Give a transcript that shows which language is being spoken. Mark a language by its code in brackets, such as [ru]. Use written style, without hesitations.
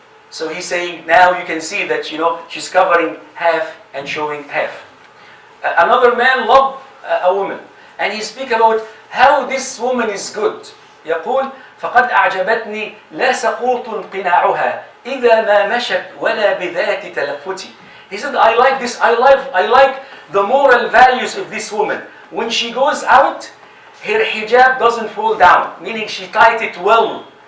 [en] So he's saying now you can see that she's covering half and showing half. Another man loved a woman, and he speak about how this woman is good. [ar] يقول: فقد أعجبتني لا سقوط قناعها إذا ما مشت ولا بذات تلفتي. [en] He said, I like this. I like the moral values of this woman. When she goes out, her hijab doesn't fall down, meaning she tied it well.